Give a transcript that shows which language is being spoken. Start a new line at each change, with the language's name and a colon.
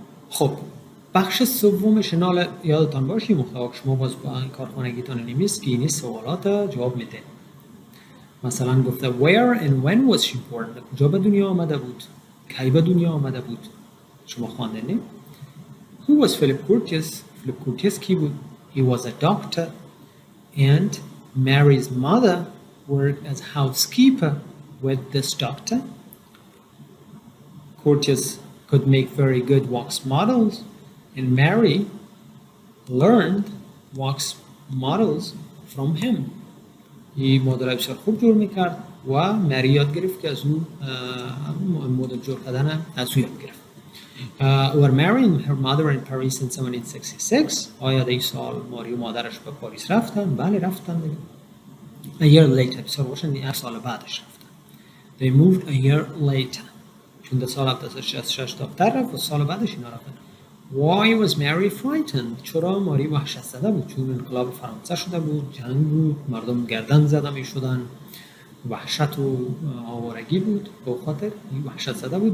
Persian: خب بخش سومش نال یادتان باشه محتوا که شما باز با کارخانگیتان نمیست که این سوالات جواب میده.
English: مثلا گفته where and when was she born؟ کجا به دنیا آمده بود؟ کی به دنیا آمده بود؟ شما خوانده نه؟ Who was Philip Curtis؟ Philip Curtis کی بود؟ He was a doctor and Mary's mother worked as housekeeper with this doctor. Curtis could make very good wax models and Mary learned wax models from him.
Persian: این مدل بسیار خوب جور میکرد و مری یاد گرفت که از اون مدل جور کردن از اون یاد گرفت.
English: Were Mary and her mother in Paris in 1766.
Persian: آیا در این سال ماری و مادرش به پاریس رفتن؟ بله رفتن دیگه.
English: A year later.
Persian: بسیار روشن یک سال بعدش رفتن.
English: They moved a year later.
Persian: چون در سال 1766 دختر رفت و سال بعدش اینا رفتن. Why was Mary frightened؟ چرا ماری وحشت زده بود؟ چون انقلاب فرانسه شده بود، جنگ بود، مردم گردن زده می شدن، وحشت و آوارگی بود، به خاطر این وحشت زده بود.